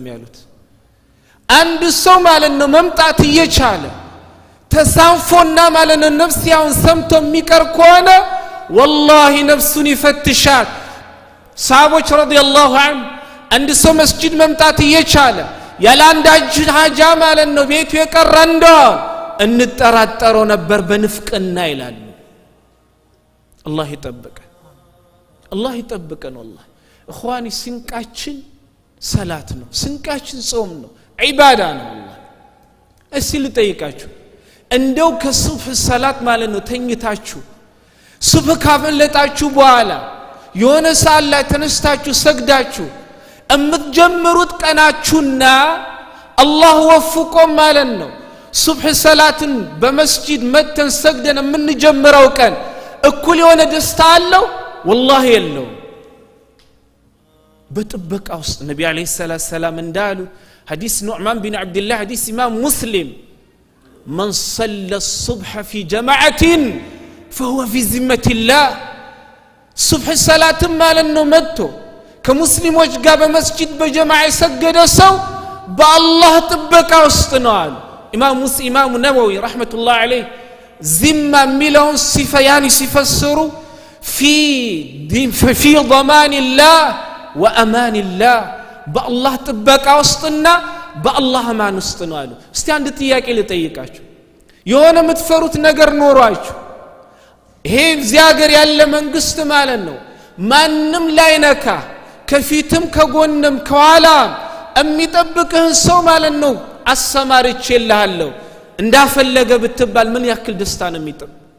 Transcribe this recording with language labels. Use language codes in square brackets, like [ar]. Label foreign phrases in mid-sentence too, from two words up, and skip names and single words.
[am] ያሉት አንድ ሰው ማለት ነው መምጣት እየቻለ ተሳንፎና ማለት ነው ነፍስያውን ሰምቶ የሚቀር ከሆነ والله ነፍሱን ይፈትሻል። ሰሃቦች [ar] رضي الله عنه [am] አንድ ሰው መስጂድ መምጣት እየቻለ ያላንዳጅ ሀጃ ማለት ነው ቤቱ የቀረ እንደው እንጠራጠረው ነበር በንፍቅና ይላሉ። አላህ ይጠብቀን [ar] والله اخواني [am] ስንቃችን ሰላት ነው። ስንቃችን ጾም ነው። ዒባዳ ነው። والله እስቲ ልጠይቃችሁ እንደው ከሱብህ ሰላት ማለት ነው ተኝታችሁ ሱብህ ካፈለጣችሁ በኋላ የሆነ ሰዓት ላይ ተነስታችሁ ሰግዳችሁ እምትጀምሩት ቀናችሁና አላህ ወፍቆ ማለት ነው ሱብህ ሰላትን በመስጂድ መተን ሰግደን የምንጀምረው ቀን እኩል የሆነ ደስታ አለው? والله የለውም። በጥበቃ ውስጥ ነብዩ [ar] عليه السلام [am] እንዳሉ ሐዲስ ኑዕማን ቢን አብዱላህ ሐዲስ ኢማም ሙስሊም [ar] من صلى الصبح في جماعة فهو في ذمة الله صبح صلاة [am] ማለት ነው መጥቶ ከሙስሊሞች ጋር በመስጂድ በጀማዓ የሰገደ ሰው በአላህ ጥበቃ ውስጥ ነው አሉ ኢማሙ ነወዊ [ar] رحمة الله عليه። [am] ዚማ የሚለውን ሲፈያኒ ሲፈስሩ [ar] في ضمان الله وأمان الله [am] በአላህ ጥበቃ ውስጥና በአላህ አማን ውስጥ ነው አሉ። እስቲ አንድ ጥያቄ ልጠይቃችሁ። የሆነ የምትፈሩት ነገር ኖሯችሁ ይሄ እዚህ ሀገር ያለ መንግስት ማለት ነው ማንም ላይነካ ከፊትም ከጎንም ከኋላ የሚጠብቅህን ሰው ማለት ነው አሰማርቼልሃለሁ እንዳፈለገ ብትባል ምን ያክል ደስታ ነው የሚጠብ?